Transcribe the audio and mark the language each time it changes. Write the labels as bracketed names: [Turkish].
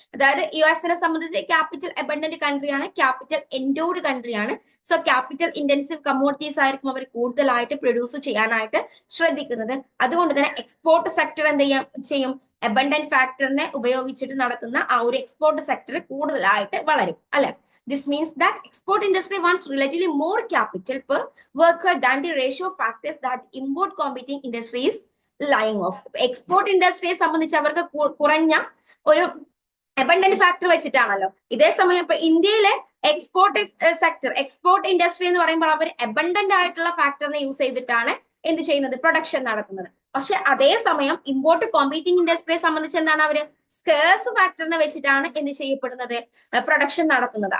[Malayalam] അതായത് US-നെ സംബന്ധിച്ച് capital abundant കൺട്രിയാണ്, capital എൻഡോർഡ് കൺട്രിയാണ്. So capital intensive commodities ആയിരിക്കും അവർ കൂടുതലായിട്ട് പ്രൊഡ്യൂസ് ചെയ്യാനായിട്ട് ശ്രദ്ധിക്കുന്നത്. അതുകൊണ്ട് തന്നെ എക്സ്പോർട്ട് സെക്ടർ എന്ത് ചെയ്യും, അബണ്ടന്റ് ഫാക്ടറിനെ ഉപയോഗിച്ചിട്ട് നടത്തുന്ന ആ ഒരു എക്സ്പോർട്ട് സെക്ടർ കൂടുതലായിട്ട് വളരും. [English] അല്ലെ, this means that export industry wants relatively more capital per worker than the ratio of factors that import competing industry is lying off. [Malayalam] Export ഇൻഡസ്ട്രിയെ സംബന്ധിച്ച് അവർക്ക് കുറഞ്ഞ ഒരു അബണ്ടന്റ് ഫാക്ടർ വെച്ചിട്ടാണല്ലോ. ഇതേ സമയം ഇപ്പൊ ഇന്ത്യയിലെ എക്സ്പോർട്ട് സെക്ടർ, എക്സ്പോർട്ട് ഇൻഡസ്ട്രി എന്ന് പറയുമ്പോൾ അവർ അബണ്ടന്റ് ആയിട്ടുള്ള ഫാക്ടറിനെ യൂസ് ചെയ്തിട്ടാണ് എന്ത് ചെയ്യുന്നത്, പ്രൊഡക്ഷൻ നടത്തുന്നത്. പക്ഷെ അതേസമയം ഇമ്പോർട്ട് കോമ്പീറ്റിംഗ് ഇൻഡസ്ട്രിയെ സംബന്ധിച്ച് എന്താണ്, അവര് സ്കേഴ്സ് ഫാക്ടറിനെ വെച്ചിട്ടാണ് എന്ത് ചെയ്യപ്പെടുന്നത്, പ്രൊഡക്ഷൻ നടത്തുന്നത്.